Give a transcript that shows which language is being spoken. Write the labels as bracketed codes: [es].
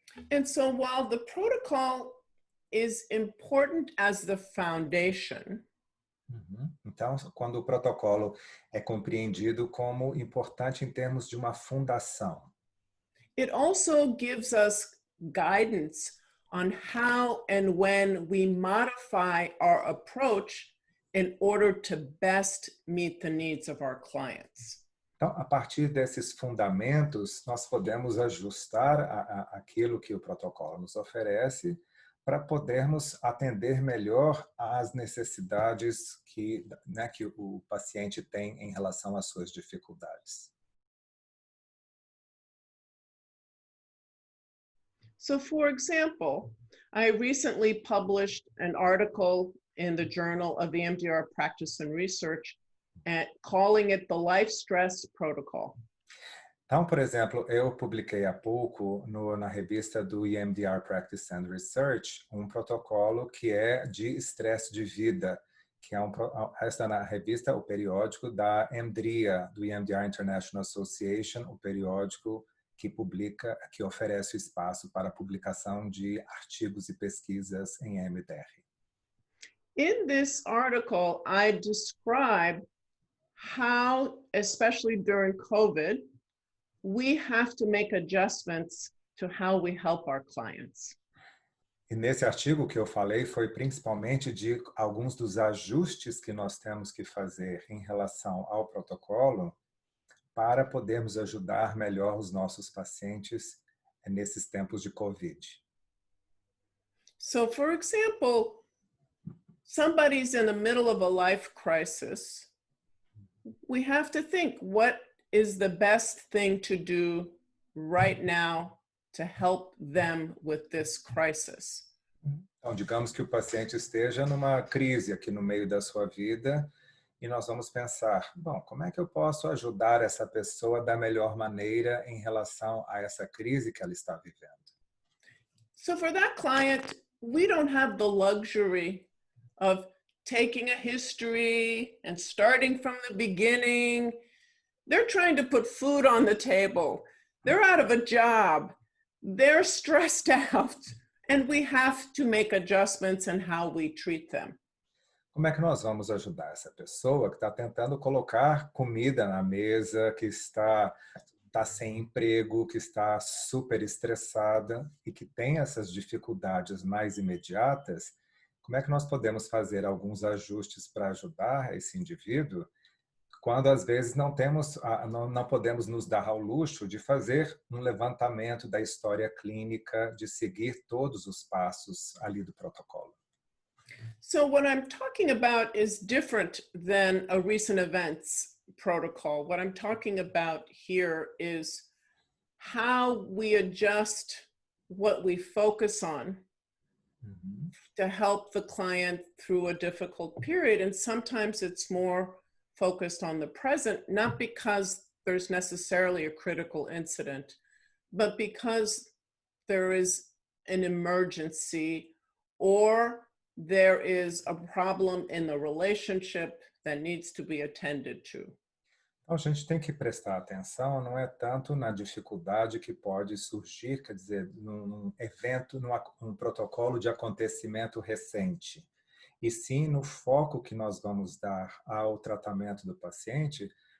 [en] And so while the protocol is important as the foundation, [pt] Então, quando o protocolo é compreendido como importante em termos de uma fundação, [en] it also gives us guidance on how and when we modify our approach in order to best meet the needs of our clients. [pt] então, a partir desses fundamentos, nós podemos ajustar aquilo que o protocolo nos oferece para podermos atender melhor às necessidades que o paciente tem em relação às suas dificuldades. [en] So, for example, I recently published an article in the Journal of EMDR Practice and Research calling it the Life Stress Protocol. [pt] Então, por exemplo, eu publiquei há pouco na revista do EMDR Practice and Research um protocolo que é de estresse de vida, que está na revista, o periódico da EMDRIA, do EMDR International Association, o periódico que oferece espaço para a publicação de artigos e pesquisas em EMDR. [en] In this article, I describe how, especially during COVID, we have to make adjustments to how we help our clients. [pt] E nesse artigo que eu falei foi principalmente de alguns dos ajustes que nós temos que fazer em relação ao protocolo para podermos ajudar melhor os nossos pacientes nesses tempos de COVID. [en] So, for example, somebody's in the middle of a life crisis. We have to think, what is the best thing to do right now to help them with this crisis? [pt] Então, digamos que o paciente esteja numa crise aqui no meio da sua vida e nós vamos pensar, bom, como é que eu posso ajudar essa pessoa da melhor maneira em relação a essa crise que ela está vivendo? [en] So for that client, we don't have the luxury of taking a history and starting from the beginning. They're trying to put food on the table. They're out of a job. They're stressed out. And we have to make adjustments in how we treat them. [pt] Como é que nós vamos ajudar essa pessoa que está tentando colocar comida na mesa, que está sem emprego, que está super estressada e que tem essas dificuldades mais imediatas? Como é que nós podemos fazer alguns ajustes para ajudar esse indivíduo quando às vezes não podemos nos dar ao luxo de fazer um levantamento da história clínica, de seguir todos os passos ali do protocolo? [en] So what I'm talking about is different than a recent events protocol. What I'm talking about here is how we adjust what we focus on to help the client through a difficult period. And sometimes it's more focused on the present, not because there's necessarily a critical incident, but because there is an emergency or there is a problem in the relationship that needs to be attended to. [pt] Então, a gente tem que prestar atenção, não é tanto na dificuldade que pode surgir, quer dizer, num evento, num protocolo de acontecimento recente, e sim no foco que nós vamos dar ao tratamento do paciente